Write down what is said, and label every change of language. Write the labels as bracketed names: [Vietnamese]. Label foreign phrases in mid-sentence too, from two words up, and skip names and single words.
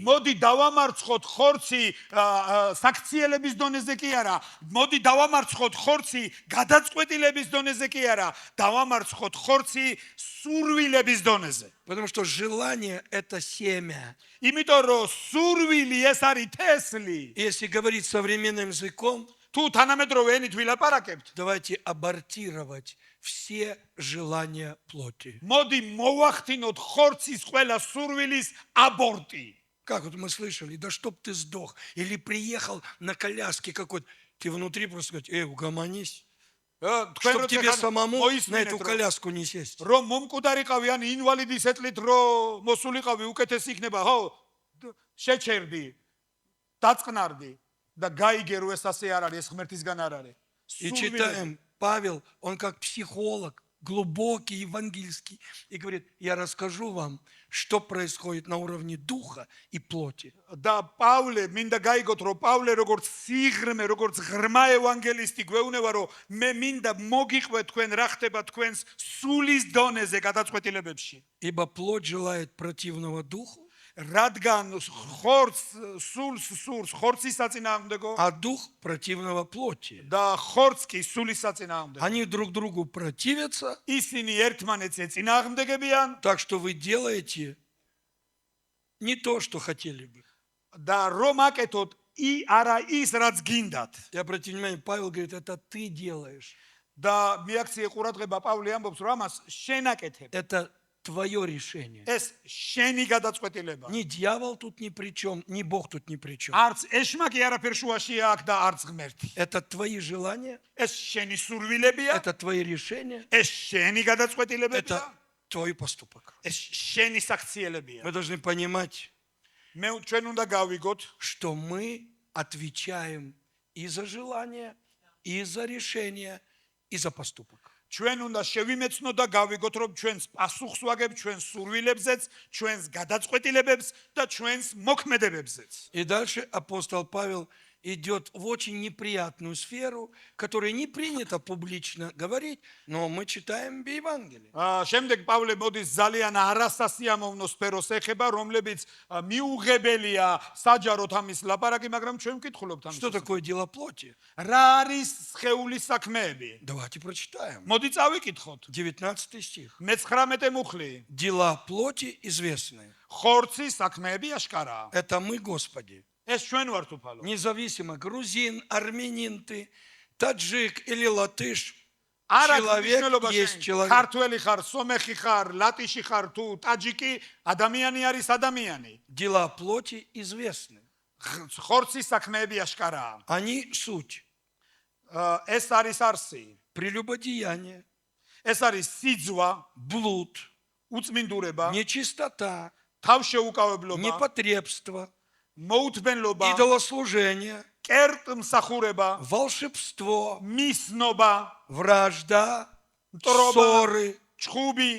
[Georgian] მოდი დავამარცხოთ ხორცი საქციელების დონეზე კი არა. მოდი დავამარცხოთ ხორცი გადაწყვეტილების დონეზე კი არა. დავამარცხოთ ხორცი სურვილების დონეზე. [Russian] Потому что желание – это семя. [Georgian] იმიტომ რომ სურვილი ეს არის თესლი. [Russian] Если говорить современным языком, [Georgian] თუ თანამედროვე ენით ვილაპარაკებთ, [Russian] Давайте абортировать все желания плоти. [Georgian] მოდი მოვახდინოთ ხორცის ყველა სურვილის აბორტი. [Russian] Как вот мы слышали, да чтоб ты сдох. Или приехал на коляске какой-то, ты внутри просто сказать, угомонись. Чтоб тебе самому на эту коляску не сесть. [Georgian] რომ მომკვდარიყავი ან ინვალიდის ეტლით რომ მოსულიყავი უკეთესი იქნება, ხო? შეჩერდი, დაწყნარდი და გაიგე რომ ეს ასე არ არის, ეს ღმერთისგან არ არის. [Russian] И читаем, Павел, он как психолог, глубокий, евангельский, и говорит, я расскажу вам, что происходит на уровне духа и плоти. [Georgian] და პავლე, მინდა გაიგოთ, რომ პავლე როგორც სიღრმე, როგორც ღრმა ევანგელისტი გვეუბნება, რომ მე მინდა მოგიყვე თქვენ რა ხდება თქვენს სულის დონეზე გადაწყვეტილებებში. [Russian] Ибо плоть желает противного духу, [Georgian] რადგან სულს სურს ხორცის საწინააღმდეგო [Russian] а дух противного плоти. [Georgian] და ხორცს კი სულის საწინააღმდეგო. [Russian] Они друг другу противятся, [Georgian] ისინი ერთმანეთს ეწინააღმდეგებიან [Russian] так что вы делаете не то, что хотели бы. [Georgian] და რომ აკეთოთ არა ის რაც გინდათ. [Russian] И обратите внимание, Павел говорит, это ты делаешь. [Georgian] და მიაქციე ყურადღება პავლე ამბობს, რომ ამას შენ აკეთებ. [Russian] Это твое решение. [Georgian] ეს შენი გადაწყვეტილება. [Russian] Ни дьявол тут ни при чем, ни Бог тут ни при чем. [Georgian] არც ეშმაკი არაფერ შუაშია აქ და არც ღმერთი. [Russian] Это твои желания, [Georgian] ეს შენი სურვილებია, [Russian] это твои решения, [Georgian] ეს შენი გადაწყვეტილებებია, [Russian] это твой поступок. [Georgian] ეს შენი საქციელებია. [Russian] Мы должны понимать, [Georgian] ჩვენ უნდა გავიგოთ, [Russian] что мы отвечаем и за желания, и за решения, и за поступок. [Georgian] ჩვენ უნდა შევიმეცნოთ და გავიგოთ, რომ ჩვენს პასუხს ვაგებთ ჩვენს სურვილებზეც, ჩვენს გადაწყვეტილებებს და ჩვენს მოქმედებებზეც. [Russian] И дальше апостол Павел идет в очень неприятную сферу, которой не принято публично говорить, но мы читаем в Евангелии. [Georgian] შემდეგ პავლე მოდის ძალიან არასასიამოვნო სფეროს ეხება, რომლებიც მიუღებელია საჯაროდ ამის ლაპარაკი, მაგრამ ჩვენ ვკითხულობთ ამის. [Russian] Что такое дело плоти? [Georgian] რა არის სხეულის საქმეები? [Russian] Давайте прочитаем. [Georgian] მოდი წავიკითხოთ. [Russian] 19 стих. [Georgian] მე-19 მუხლი. [Russian] Дела плоти известны. [Georgian] ხორცის საქმეები აშკარაა. [Russian] Это мы, Господи. [Georgian] ეს ჩვენ ვართ უფალო. [Russian] Независимо, грузин, армянин ты, таджик или латыш, [Georgian] არა [Russian] человек [Georgian] მნიშვნელობა [Russian] есть [Georgian] შენ. [Russian] человек. [Georgian] ქართველი ხარ, სომეხი ხარ, ლატიში ხარ თუ ტაჯიკი, ადამიანი არის ადამიანი. [Russian] Дела плоти известны. [Georgian] ხორცის საქმეები აშკარაა. [Russian] Они суть. [Georgian] ეს არის არსი. [Russian] Прелюбодеяние, [Georgian] ეს არის სიძვა, [Russian] блуд, [Georgian] უწმინდურება, [Russian] нечистота, [Georgian] თავშეუკავებლობა, [Russian] непотребство, [Georgian] მოუთმენლობა, [Russian] идолослужение, [Georgian] კერტმსახურება, [Russian] волшебство, [Georgian] მისნობა, [Russian] вражда, [Georgian] მტრობა, [Russian] ссоры, [Georgian] ჩხუბი,